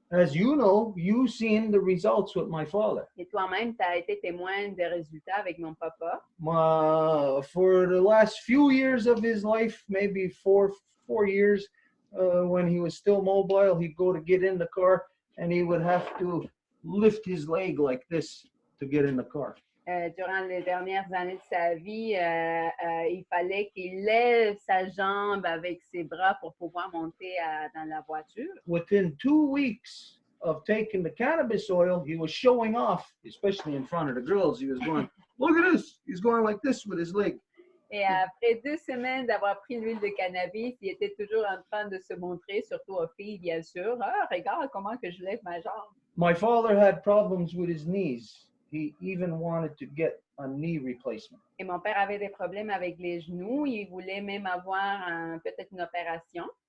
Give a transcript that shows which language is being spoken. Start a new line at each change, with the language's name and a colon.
English: As you know, you've seen the results with my father.
French: Et toi-même, tu as été témoin des résultats avec mon papa.
English: For the last few years of his life, maybe four years, when he was still mobile, he'd go to get in the car, and he would have to lift his leg like this to get in the car.
French: Durant les dernières années de sa vie, il fallait qu'il lève sa jambe avec ses bras pour pouvoir monter dans la voiture.
English: Within 2 weeks of taking the cannabis oil, he was showing off, especially in front of the girls. He was going, look at this. He's going like this with his leg.
French: Et après 2 semaines d'avoir pris l'huile de cannabis, il était toujours en train de se montrer, surtout aux filles, bien sûr. Ah, regarde comment que je lève ma jambe.
English: My father had problems with his knees. He even wanted to get a knee replacement.
French: Et mon père avait des problèmes avec les genoux. Il voulait même avoir peut-être une opération.